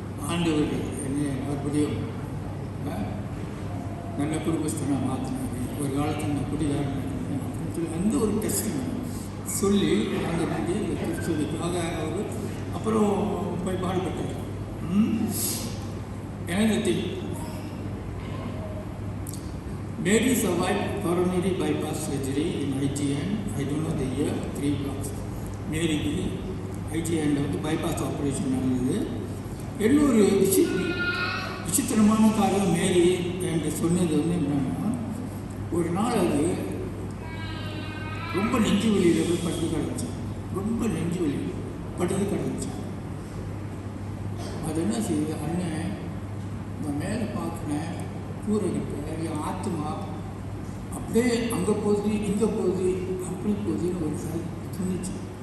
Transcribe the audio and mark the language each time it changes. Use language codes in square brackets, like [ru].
[ta] ஆண்டவர் என்னை மறுபடியும் நல்ல குடும்பஸ்தனாக மாற்றினாரு, ஒரு காலத்தில் நான் குடிகாரன் அப்படின்னு சொல்லி அந்த ஒரு டெஸ்டிமனி சொல்லி அந்த வந்து இந்த திருச்சபைக்காக அவர் அப்புறம் போய் பாடுபட்டார். எனக்கு [en] Mary survived coronary bypass surgery in IGN. I don't know the year, 3 blocks. [ta] மேரிக்கு IGN வந்து bypass operation நடந்தது. இன்னொரு விசித்திரமான காரியம் மேரி என்று சொன்னது வந்து என்னன்னா, ஒரு நாள் அது ரொம்ப நெஞ்சு வலியில் போய் படுத்து கிடந்துச்சான். ரொம்ப நெஞ்சு வலி படுத்து கிடந்துச்சான். அது என்ன செய்யுது, அண்ணன் நான் மேலே பார்க்கினேன், கூரைகிட்ட என் ஆத்மா அப்படியே அங்கே போகுது இங்கே போகுது அப்படி போகுதுன்னு ஒரு துணிச்சு.